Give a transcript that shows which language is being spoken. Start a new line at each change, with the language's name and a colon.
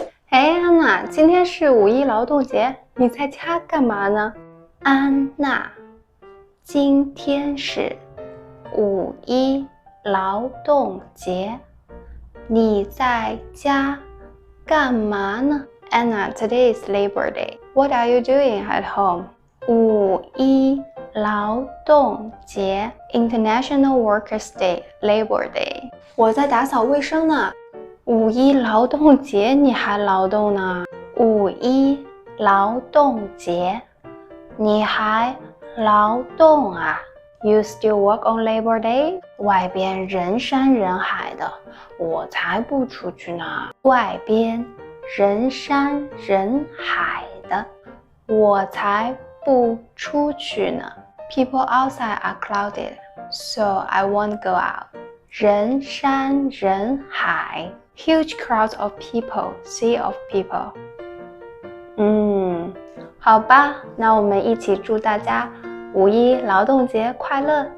Chinese: 哎，安娜，今天是5·1劳动节，你在家干嘛呢？安娜，今天是5·1劳动节，你在家干嘛呢？
English: Anna, today is Labor Day. What are you doing at home? 5·1劳动节 International Workers' Day, Labor Day.
Chinese: 我在打扫卫生呢。5·1劳动节你还劳动呢？5·1劳动节你还劳动啊？
English: You still work on Labor Day?
Chinese: 外边人山人海的，我才不出去呢。外边人山人海的，我才不出去呢。
English: People outside are crowded, so I won't go out. 人山人海 Huge crowds of people, sea of people.
Chinese: 好吧，那我们一起祝大家5·1劳动节快乐！